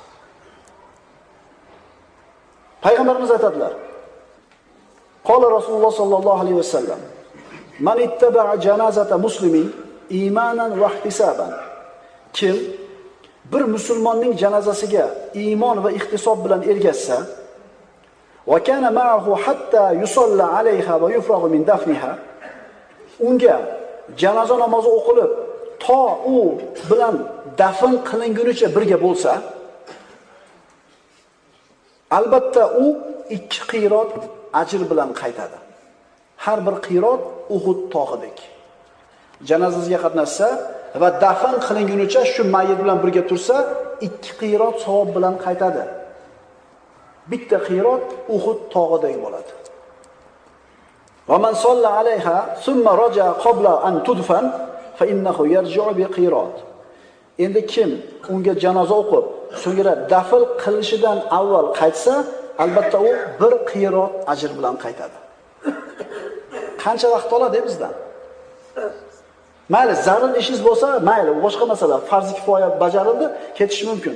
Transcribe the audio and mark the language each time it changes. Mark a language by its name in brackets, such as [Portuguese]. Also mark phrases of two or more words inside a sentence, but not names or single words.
[Uzbek] Payg'ambarimiz aytadilar. [Arabic] قال رسول الله صلى الله عليه وسلم: من اتبع جنازة مسلم إيمانا واحتسابا." [Uzbek] Kim bir musulmonning janozasiga iymon va ihtisob bilan ergashsa, [Arabic] وكان معه حتى يصلى عليها ويفرغ من دفنها, [Uzbek] unga janoza namozi o'qilib, to u bilan dafn qilingunicha birga bo'lsa, albatta u 2 qirot ajr bilan qaytadi. Har bir qirot Uhud tog'idek. Janozasiga qatnashsa va dafn qilingunicha shu mayyit bilan birga tursa, 2 qirot savob bilan qaytadi. Bitta qirot Uhud tog'idek bo'ladi. [Arabic] ومن صلى عليها ثم رجع قبل أن تدفن فإنه يرجع بقيراط. [Uzbek] Endi kim unga janoza o'qib, so'ngra dafn qilishidan avval qaytsa, albatta u 1 qirot ajr bilan qaytadi. Qancha vaqt oladi bizdan? Mayli, zarur ishingiz bo'lsa, mayli, boshqa masala, farzi kifoya bajarildi, ketish mumkin.